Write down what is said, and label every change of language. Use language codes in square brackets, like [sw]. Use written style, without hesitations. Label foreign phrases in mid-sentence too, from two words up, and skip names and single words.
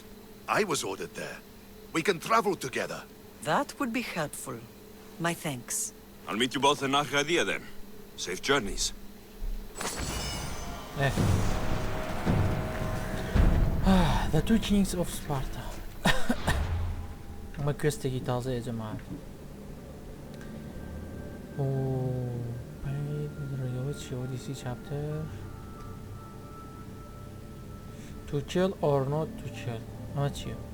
[en] I was ordered there. We can travel together. That would be helpful. My thanks. I'll meet you both in Arcadia then. Safe journeys. The two kings of Sparta. [ckb] ئەمە کوێستێکی تازەیە جەماعەت. ڕێگەوە چیەوە دیسی چاپتر [en] To kill or not to kill. [ckb] ئەمە چییە؟